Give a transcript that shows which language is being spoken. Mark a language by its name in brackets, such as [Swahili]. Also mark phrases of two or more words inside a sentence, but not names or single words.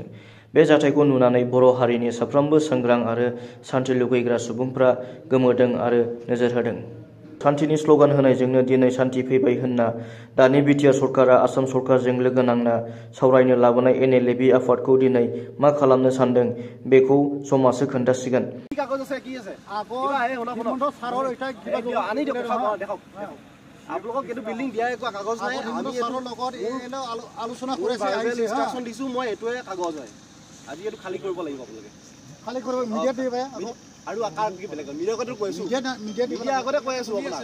[Bodo] बे जाथायखौ नुनानै बर' हारिनि साफ्रोमबो सांग्रां आरो सान्थि लुगैग्रा सुबुंफ्रा गोमोदों आरो नोजोर होदों। सान्थिनि स्ल'गान होनायजोंनो दिनै सान्थि फैबाय होनना दानि बिटिआर सरकारा आसाम सरकारजों लोगो नांना सावरायनो लाबोनाय NLFB आफादखौ दिनै मा खालामनो सानदों बेखौ समासो खोन्थासिगोन। [Assamese] আপোনালোকক এইটো বিল্ডিং দিয়া একো কাগজ নাই। আমি ছাৰৰ লগত আলোচনা কৰিছে, ইনষ্ট্ৰাকচন দিছো, মই এইটোৱে কাগজ হয়। আজি এইটো খালী কৰিব লাগিব আপোনালোকে। খালী কৰিব মিডিয়া দিবা আৰু আকাৰ কি বেলেগ মিডিয়া আগতে কৈছো, মিডিয়া আগতে কৈ আছো আপোনাক।